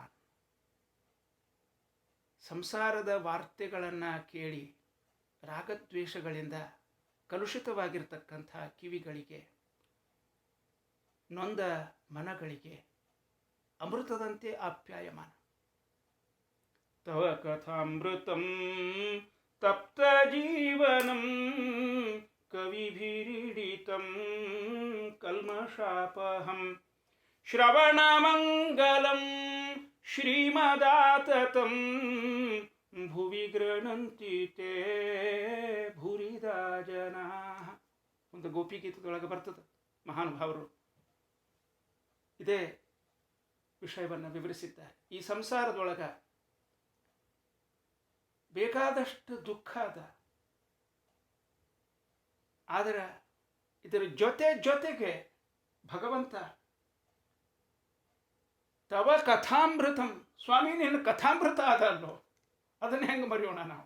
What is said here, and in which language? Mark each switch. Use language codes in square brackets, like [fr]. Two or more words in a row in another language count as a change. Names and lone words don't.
[kn] ಸಂಸಾರದ ವಾರ್ತೆಗಳನ್ನು ಕೇಳಿ ರಾಗದ್ವೇಷಗಳಿಂದ ಕಲುಷಿತವಾಗಿರ್ತಕ್ಕಂಥ ಕಿವಿಗಳಿಗೆ, ನೊಂದ ಮನಗಳಿಗೆ ಅಮೃತದಂತೆ ಆಪ್ಯಾಯಮಾನ. [sa] ತವ ಕಥಾಮೃತಂ ತಪ್ತ ಜೀವನಂ ಕವಿಭಿರೀಡಿತಂ ಕಲ್ಮಷಾಪಹಂ ಶ್ರವಣಮಂಗಲಂ ಶ್ರೀಮದಾತತಂ ಭುವಿ ಗೃಣಂತಿ ತೇ ಭೂರಿದಾ ಜನಾ. [kn] ಒಂದು ಗೋಪಿಗೀತದೊಳಗೆ ಬರ್ತದೆ. ಮಹಾನುಭಾವರು ಇದೇ ವಿಷಯವನ್ನು ವಿವರಿಸಿದ್ದಾರೆ. ಈ ಸಂಸಾರದೊಳಗೆ ಬೇಕಾದಷ್ಟು ದುಃಖ ಅದ, ಆದರೆ ಇದರ ಜೊತೆಗೆ ಭಗವಂತ [sa] ತವ ಕಥಾಮೃತಂ, [kn] ಸ್ವಾಮಿ ನಿನ್ನ ಕಥಾಮೃತ ಅದಲ್ಲೋ, ಅದನ್ನು ಹೆಂಗೆ ಮರೆಯೋಣ ನಾವು?